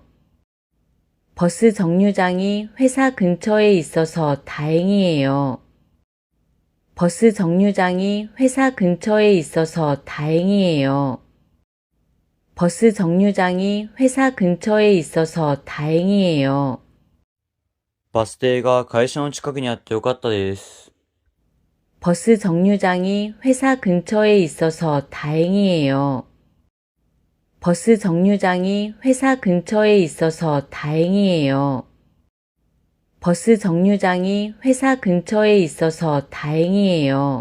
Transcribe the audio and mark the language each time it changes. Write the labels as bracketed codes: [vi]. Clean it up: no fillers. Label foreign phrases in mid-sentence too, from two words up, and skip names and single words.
[ko] 버스 정류장이 회사 근처에 있어서 다행이에요. 버스 정류장이 회사 근처에 있어서 다행이에요. 버스 정류장이 회사 근처에 있어서 다행이에요. [ja] バス停が会社の近くにあってよかったです。 [ko] 버스 정류장이 회사 근처에 있어서 다행이에요. 버스 정류장이 회사 근처에 있어서 다행이에요. 버스 정류장이 회사 근처에 있어서 다행이에요.